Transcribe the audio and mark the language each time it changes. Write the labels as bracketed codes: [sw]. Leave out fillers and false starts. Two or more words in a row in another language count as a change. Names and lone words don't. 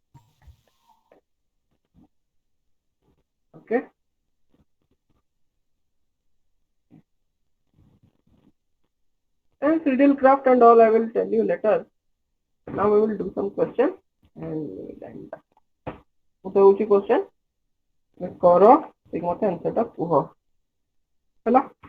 [en] Okay. And riddle craft and all I will tell you later. Now we will do some questions and we will end up. [or] ଗୋଟେ ହଉଛି question କର ଟିକେ ମତେ answer ଟା କୁହ ହେଲା